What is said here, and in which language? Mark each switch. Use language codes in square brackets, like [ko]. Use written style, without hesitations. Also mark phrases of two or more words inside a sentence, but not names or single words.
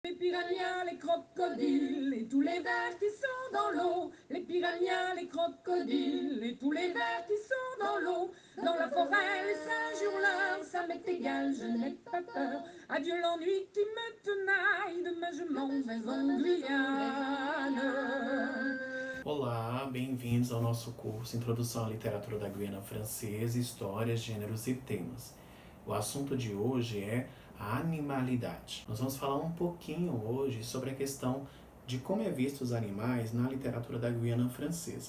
[fr] Les piranhas, les crocodiles et tous les vers qui sont dans l'eau. Les piranhas, les crocodiles et tous les vers qui sont dans l'eau. Dans la forêt, les singes hurleurs, ça m'est égal, je n'ai pas peur. Adieu l'ennui qui me tenaille, demain je m'en vais en Guyane. [pt] Olá, bem-vindos ao nosso curso Introdução à Literatura da Guiana Francesa, Histórias, Gêneros e Temas. O assunto de hoje é a animalidade. Nós vamos falar um pouquinho hoje sobre a questão de como é visto os animais na literatura da Guiana Francesa.